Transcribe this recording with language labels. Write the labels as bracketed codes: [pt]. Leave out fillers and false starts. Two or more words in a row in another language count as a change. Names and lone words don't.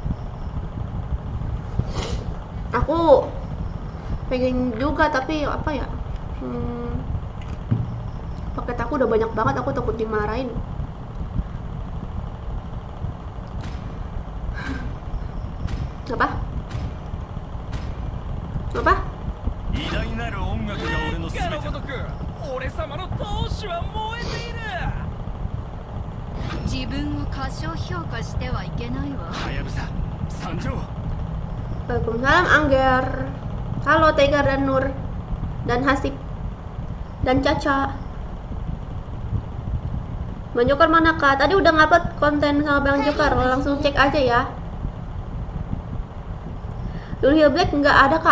[id] Aku pengen juga tapi apa ya? Paket aku udah banyak banget, aku takut dimarahin. Apa? Apa? [ja] 偉大なる音楽が俺の全てだ。俺様の闘志は燃えている。自分を過小評価してはいけないわ。はやぶさ参上。 [id] Waalaikumsalam Angger. Halo Tegar dan Nur dan Hasib dan Caca. Bang Jokar mana kak? Tadi udah ngupload konten sama Bang Jokar, langsung cek aja ya. Dulu Hill Black nggak ada kak.